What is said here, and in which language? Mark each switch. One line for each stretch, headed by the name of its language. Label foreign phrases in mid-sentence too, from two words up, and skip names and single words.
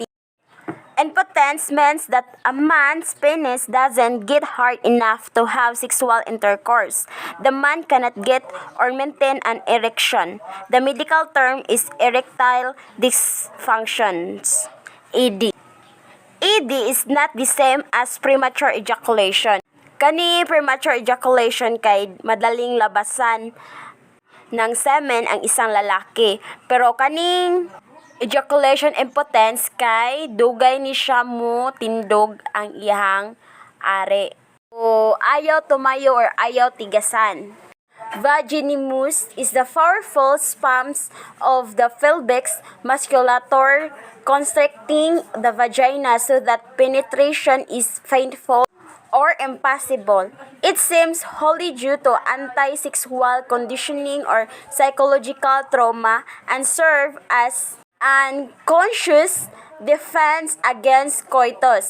English: Impotence means that a man's penis doesn't get hard enough to have sexual intercourse. The man cannot get or maintain an erection. The medical term is erectile dysfunctions, ED. ED is not the same as premature ejaculation.
Filipino: Kani
English: premature ejaculation
Filipino: kay madaling labasan ng semen ang isang lalaki.
Cebuano: Pero kaning
English: ejaculation impotence
Cebuano: kay dugay ni siya mo tindog ang iyang are.
Filipino: o ayaw tumayo or ayaw tigasan.
English: Vaginismus is the powerful spasms of the pelvic musculature constricting the vagina so that penetration is painful or impossible. It seems wholly due to anti-sexual conditioning or psychological trauma and serve as unconscious defense against coitus.